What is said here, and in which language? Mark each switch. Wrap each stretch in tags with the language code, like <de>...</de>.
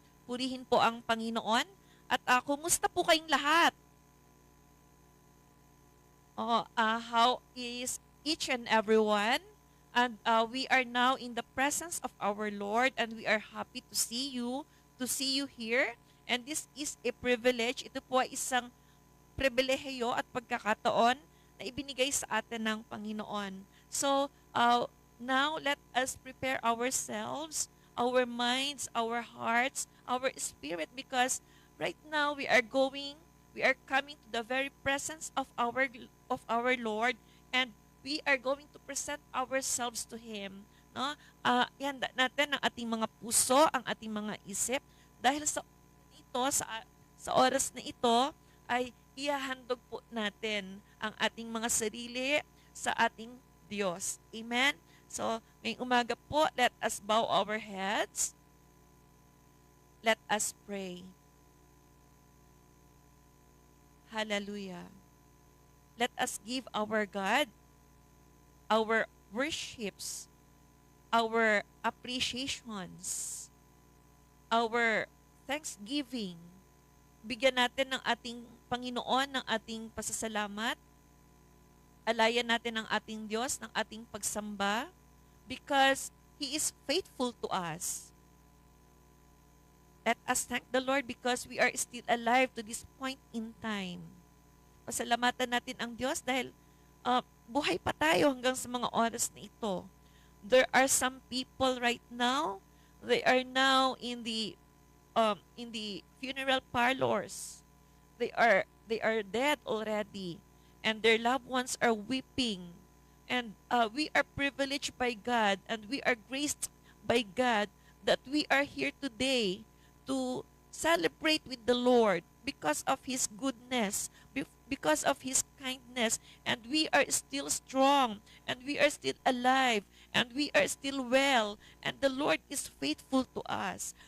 <tl>Purihin po ang Panginoon at kumusta po kayong lahat?</tl> <en>How is each and everyone? And we are now in the presence of our Lord and we are happy to see you here. And this is a privilege.</en> <tl>Ito po ay isang pribilehiyo at pagkakataon na ibinigay sa atin ng Panginoon.</tl> <en>So, now let us prepare ourselves, our minds, our hearts, our spirit, because right now we are coming to the very presence of our Lord, and we are going to present ourselves to Him. No?</en> <tl>Ihanda natin ang ating mga puso, ang ating mga isip, dahil sa oras na ito ay ihahandog po natin ang ating mga sarili sa ating Diyos.</tl> <en>Amen? So,</en> <tl>ngayong umaga po,</tl> <en>let us bow our heads. Let us pray. Hallelujah. Let us give our God our worships, our appreciations, our thanksgiving.</en> <tl>Bigyan natin ng ating Panginoon ng ating pasasalamat. Alayan natin ang ating Diyos ng ating pagsamba</tl> <en>because He is faithful to us. Let us thank the Lord because we are still alive to this point in time.</en> <tl>Pasalamatan natin ang Diyos dahil buhay pa tayo hanggang sa mga oras na ito.</tl> <en>There are some people right now, they are now in the funeral parlors. They are dead already, and their loved ones are weeping. And we are privileged by God, and we are graced by God that we are here today to celebrate with the Lord because of His goodness, because of His kindness, and we are still strong, and we are still alive, and we are still well, and the Lord is faithful to us.</en>